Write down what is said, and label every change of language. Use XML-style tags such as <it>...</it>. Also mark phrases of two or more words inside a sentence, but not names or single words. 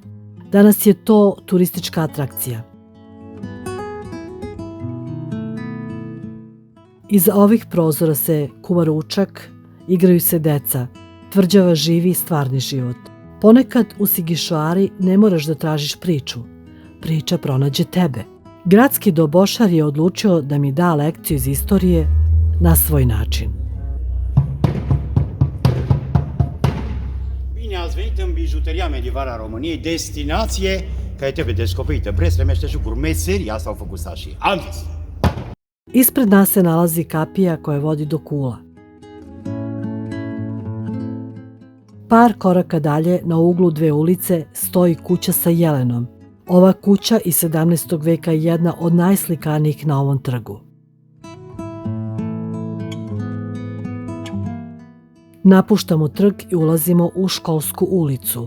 <sr>Danas je to turistička atrakcija. Iza ovih prozora se kuva ručak, igraju se deca, Tvrđava živi stvarni život. Ponekad u Sigišoari ne moraš da tražiš priču. Priča pronađe tebe. Gradski dobošar je odlučio da mi da lekciju iz istorije na svoj način.</sr> <ro>Bine ați venit în bijuteria medievală a României, destinație care trebuie descoperită. Prețurile meșteșuguri, meseria s-au făcut sașii. Am zis!</ro> <sr>Ispred nas se nalazi kapija koja vodi do Kula. Par koraka dalje, na uglu dve ulice, stoji kuća sa jelenom. Ova kuća iz 17. veka je jedna od najslikanijih na ovom trgu. Napuštamo trg i ulazimo u Školsku ulicu.</sr>